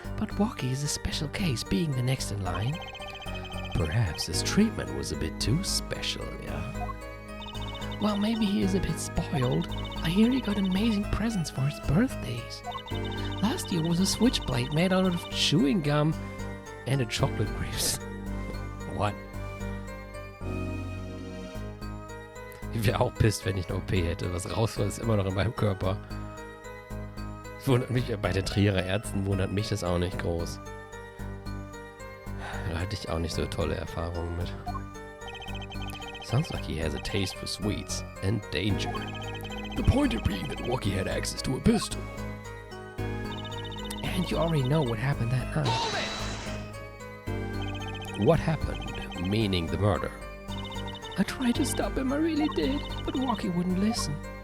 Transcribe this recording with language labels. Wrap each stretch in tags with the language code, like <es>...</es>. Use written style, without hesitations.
<en>But Walkie is a special case, being the next in line. Perhaps his treatment was a bit too special, yeah? Well, maybe he is a bit spoiled. I hear he got amazing presents for his birthdays. Last year was a switchblade made out of chewing gum and a chocolate crisp. What?</en> <de>Ich wäre auch pisst, wenn ich eine OP hätte. Was rausfällt, ist immer noch in meinem Körper. Das wundert mich, bei den Trierer Ärzten wundert mich das auch nicht groß. Da hatte ich auch nicht so tolle Erfahrungen mit.</de> <en>Sounds like he has a taste for sweets and danger. The point of being that Walkie had access to a pistol. And you already know what happened that night. What happened, meaning the murder? I tried to stop him, I really did, but Walkie wouldn't listen.</en>